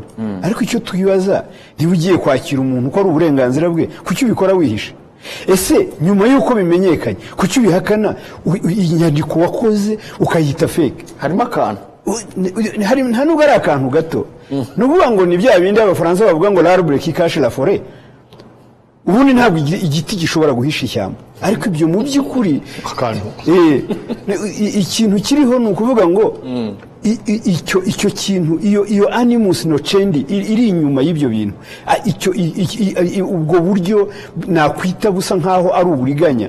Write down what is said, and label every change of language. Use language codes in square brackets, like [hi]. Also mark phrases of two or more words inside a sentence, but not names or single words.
[rw] Ariko icyo twibaza, niba ugiye kwakira umuntu ko ari uburenganzira bwe, kuki ubikora wihishe? Ese nyuma yuko bimenyekanye, kuki ubihakana inyandiko wakoze ukayita fake? Harimo akantu. Nta nubwo ari akantu gato. Nuvuga ngo ni bya bindi abafaransa bavuga ngo [fr] l'arbre qui cache la forêt. [rw] Ubundi ntabwo igiti gishobora guhisha ishyamba, ariko ibyo mu by'ukuri akantu ikintu kiriho ni ukuvuga ngo icyo kintu iyo [la] animus nocendi [rw] iri inyuma y'ibyo bintu, ubwo buryo nakwita busa nkaho ari uburiganya.